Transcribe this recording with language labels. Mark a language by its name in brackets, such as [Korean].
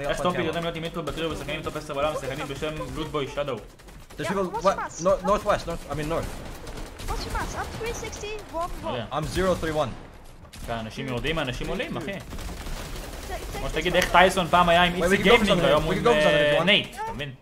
[Hebrew] איך סטופי יודעים להיות עם מיטרו בטריו ושחקנים טופ 10 בעולם, שחקנים בשם לוטבוי שדו. [English] There's people northwest, I mean north. What's your mass? I'm 360, 1. I'm 031. [Hebrew] אנשים יורדים, אנשים עולים, אחי. כמו שתגיד איך טייסון פעם היה עם איצי גיימינג, היום הוא עם נייט, אתה מבין?